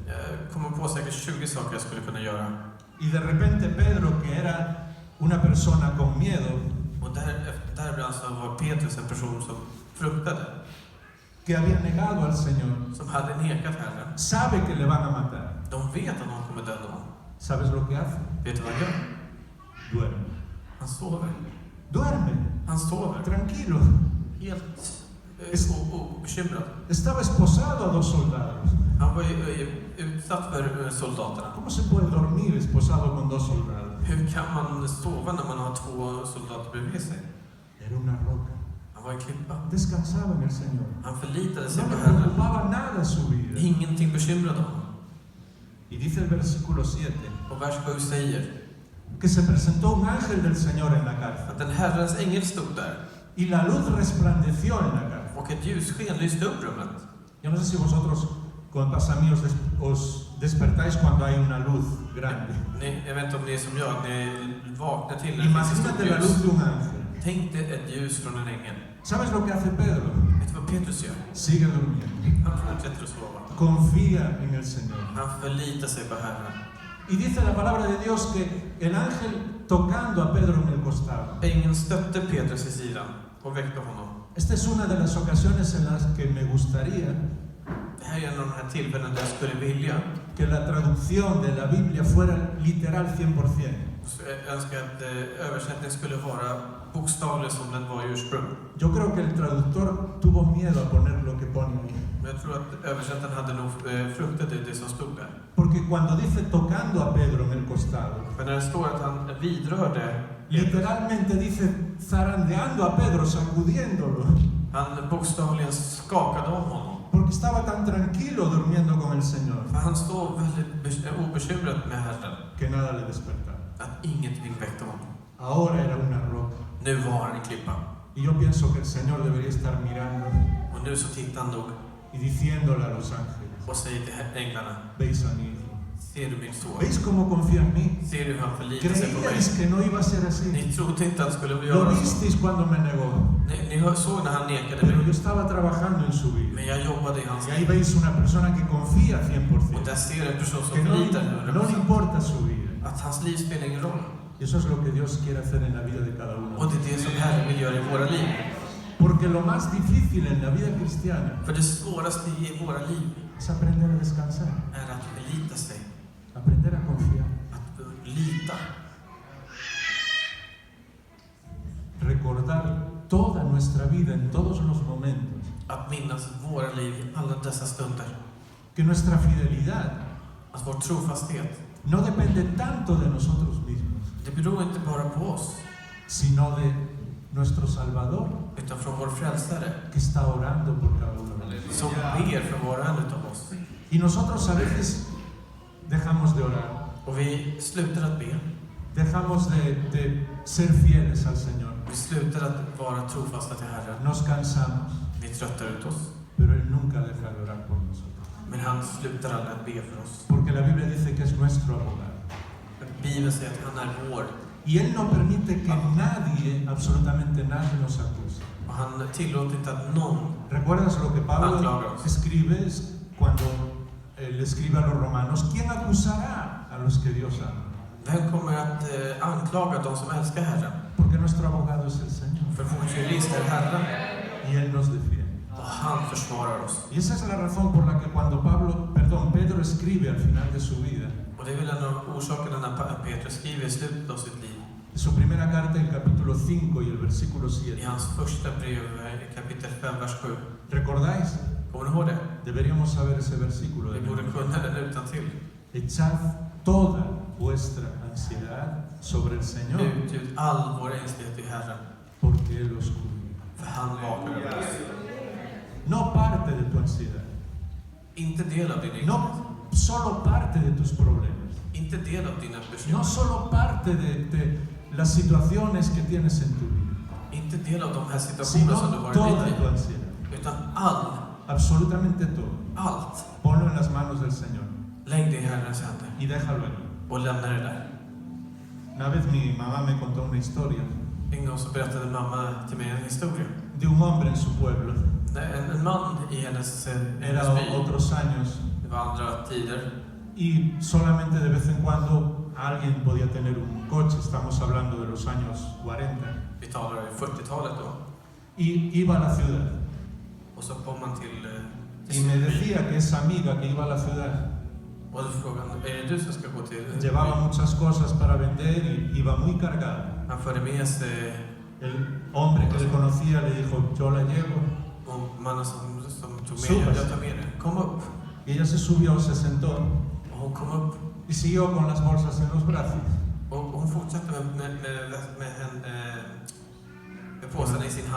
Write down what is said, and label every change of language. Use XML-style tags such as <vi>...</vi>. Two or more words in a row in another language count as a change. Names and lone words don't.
<sv>Jag kommer på säkert 20 saker jag skulle kunna göra.</sv> <es>Y de repente Pedro, que era una persona con miedo,</es> <sv>Och däribland så var Petrus en person som fruktade.</sv> <es>que había negado al Señor,</es> <sv>som hade nekat Herren.</sv> <es>sabe que le van a matar.</es> <sv>De vet att någon kommer döda honom.</sv> <es>¿Sabes lo que hace?</es> <sv>Vet du vad han gör?</sv> <es>Duerme.</es> <sv>Han sover.</sv> <es>Duerme,</es> <sv>Han sover.</sv> <es>tranquilo.</es> <sv>Helt</sv> <es>Es-</es> <sv>obekymrad.</sv> <es>Estaba esposado a 2 soldados.</es> <sv>Han var ju utsatt för soldaterna.</sv> <es>¿Cómo se puede dormir esposado con 2 soldados?</es> <sv>Hur kan man sova när man har 2 soldater bredvid sig?</sv> <es>Era una roca.</es> <sv>Han var en klippa.</sv> <es>Descansaba en el Señor.</es> <sv>Han förlitade sig</sv> <es>No</es> <sv>på</sv> <es>le</es> <sv>Herren.</sv> <es>preocupaba nada su vida.</es> <sv>Ingenting bekymrade honom.</sv> <es>Y dice el versículo 7</es> <sv>Och vers 7 säger</sv> <es>que se presentó un ángel del Señor en la cárcel.</es> <sv>att en Herrens ängel stod där</sv> <es>Y la luz resplandeció en la cárcel.</es> <sv>och ett ljussken lyste upp rummet.</sv> <es>Yo no sé si vosotros, como pasa a mí, os despertáis cuando hay una luz grande.</es> <sv>Jag vet inte om ni är som jag, att ni vaknar till när det finns ett stort</sv> <es>Imagínate la luz</es> <sv>ljus.</sv> <es>de un ángel.</es> <sv>Tänk dig ett ljus från en ängel.</sv> <es>¿Sabes lo que hace Pedro?</es> <sv>Vet du vad Petrus gör?</sv> <es>Sigue durmiendo.</es> <sv>Han fortsätter att sova.</sv> <es>Confía en el Señor.</es> <sv>Han förlitar sig på Herren.</sv> <es>Y dice la palabra de Dios que el ángel tocando a Pedro en el costado.</es> <sv>Ängeln stötte Petrus i sidan och väckte honom.</sv> <es>Esta es una de las ocasiones en las que me gustaría</es> <sv>Det här är en av de här tillfällena där jag skulle vilja</sv> <es>que la traducción de la Biblia fuera literal 100%.</es> <sv>Jag önskar att översättningen skulle vara bokstavlig som den var i ursprung.</sv> <es>Yo creo que el traductor tuvo miedo a poner lo que pone ahí.</es> <sv>Men jag tror att översättaren hade nog fruktat det som stod där.</sv> <es>Porque cuando dice tocando a Pedro en el costado,</es> <sv>För när det står att han vidrörde,</sv> <es>literalmente dice zarandeando a Pedro, sacudiéndolo.</es> <sv>han bokstavligen skakade om honom.</sv> <es>Porque estaba tan tranquilo durmiendo con el Señor</es> <sv>För han stod väldigt obekymrad med Herren.</sv> <es>que nada le despertaba.</es> <sv>Att ingenting väckte honom.</sv> <es>Ahora era una roca.</es> <sv>Nu var han en klippa.</sv> <es>Y yo pienso que el Señor debería estar mirando</es> <sv>Och nu så tittar han nog</sv> <es>y diciéndole a los ángeles,</es> <sv>och säger till änglarna:</sv> <es>veis a mi hijo.</es> <sv>Ser du min son?</sv> <es>¿Veis cómo confía en mí?</es> <sv>Ser du hur han förlitar sig på mig?</sv> <es>Creíais que no iba a ser así.</es> <sv>Ni trodde inte han skulle</sv> <es>Lo</es> <sv>göra så.</sv> <es>visteis cuando me negó.</es> <sv>Ni såg när han nekade</sv> <es>Pero yo</es> <sv>mig.</sv> <es>estaba trabajando en su vida.</es> <sv>Men jag jobbade i hans</sv> <es>Y ahí</es> <sv>liv.</sv> <es>veis una persona que confía</es> <sv>Och</sv> <es>100%.</es> <sv>där ser jag en person som</sv> <es>Que</es> <sv>förlitar</sv> <es>no le</es> <sv>100%.</sv> <es>importa su vida.</es> <sv>Att hans liv spelar ingen roll.</sv> <es>Y eso es lo que Dios quiere hacer en la vida de cada uno.</es> <sv>Och det är det som Herren vill göra i våra liv.</sv> <es>Porque lo más difícil en la vida cristiana</es> <sv>För det svåraste i våra liv</sv> <es>es aprender a descansar,</es> <sv>är att förlita sig.</sv> <es>aprender a confiar,</es> <sv>Att lita.</sv> <es>recordar toda nuestra vida en todos los momentos,</es> <sv>Att minnas våra liv i alla dessa stunder.</sv> <es>que nuestra fidelidad</es> <sv>Att vår trofasthet,</sv> <es>no depende tanto de nosotros mismos,</es> <sv>det beror inte bara på oss,</sv> <es>sino de nuestro Salvador</es> <sv>utan från vår frälsare</sv> <es>que está orando por cada uno de nosotros.</es> <sv>som ber för var och en utav oss.</sv> <es>Y nosotros a veces dejamos de orar,</es> <sv>Och vi slutar att be.</sv> <es>dejamos de ser fieles al Señor,</es> <sv>Vi slutar att vara trofasta till Herren.</sv> <es>nos cansamos,</es> <sv>Vi tröttar ut oss.</sv> <es>pero Él nunca deja de orar por nosotros.</es> <sv>Men han slutar aldrig att be för oss.</sv> <es>Porque la Biblia dice que es nuestro abogado.</es> <sv>Bibeln säger att han är vår.</sv> <es>Y Él no permite que nadie, absolutamente nadie, nos acuse.</es> <sv>Och han tillåter inte att någon.</sv> <es>¿Recuerdas lo que Pablo</es> <sv>Anklagas.</sv> <es>escribe cuando le escribe a los romanos? ¿Quién acusará a los que Dios ama?</es> <sv>Vem kommer att anklaga de som älskar Herren?</sv> <es>Porque nuestro abogado es el Señor.</es> <sv>För vår jurist är Herren.</sv> <es>Y Él nos defiende.</es> <sv>Och han försvarar oss.</sv> <es>Y esa es la razón por la que cuando Pedro escribe al final de su vida,</es> <sv>Och det är väl en av orsakerna när Petrus skriver i slutet av sitt liv.</sv> <es>en su primera carta, el capítulo 5 y el versículo</es> <sv>I</sv> <es>7.</es> <sv>hans första brev, kapitel 5, vers 7.</sv> <es>¿Recordáis?</es> <sv>Kommer ni ihåg det?</sv> <es>Deberíamos saber ese versículo.</es> <sv>Vi borde kunna den utantill.</sv> <es>Echad toda vuestra ansiedad sobre el Señor,</es> <sv>Utgjut all vår ängslighet i Herren.</sv> <es>porque Él os cuida.</es> <sv>För han vakar över oss.</sv> <es>No parte de tu ansiedad,</es> <sv>Inte del av din ängslighet.</sv> <es>no solo parte de tus problemas,</es> <sv>Inte del av dina</sv> <es>no</es> <sv>bekymmer.</sv> <es>solo parte de las situaciones que tienes en tu vida,</es> <sv>Inte del av de här</sv> <es>sino</es> <sv>situationerna som du varit</sv> <es>toda</es> <sv>i</sv> <es>tu</es> <sv>ditt</sv> <es>ansiedad,</es> <sv>liv. Utan</sv> <es>absolutamente todo.</es> <sv>allt.</sv> <es>Ponlo en las manos del Señor</es> <sv>Lägg det i Herrens händer.</sv> <es>y déjalo allí.</es> <sv>Och lämna det där.</sv> <es>Una vez mi mamá me contó una historia</es> <sv>En gång så berättade mamma till mig en historia.</sv> <es>de un hombre en su pueblo.</es> <sv>En man i hennes</sv> <es>Era</es> <sv>by.</sv> <es>otros años</es> <sv>Det var andra tider.</sv> <es>y solamente de vez en cuando alguien podía tener un coche. Estamos hablando de los años 40.</es> <sv>Vi talar 40-talet då.</sv> <es>Y iba a la ciudad.</es> <sv>Och så kom han till</sv> <es>y me decía que esa amiga que iba a la ciudad</es> <sv>och så frågade han, är det du som ska gå till</sv> <es>llevaba muchas cosas para vender y iba muy cargada.</es> <sv>Han förde med sig</sv> <es>El hombre que le conocía le dijo, yo la llevo.</es> <sv>och mannen som tog med</sv> <es>Subas.</es> <sv>jag tar med dig. Kom upp.</sv> <es>Y ella se subió, se sentó</es> <sv>Och hon kom upp</sv> <es>y siguió con las bolsas en los brazos.</es> <sv>och hon fortsatte med påsen i sin hand.</sv>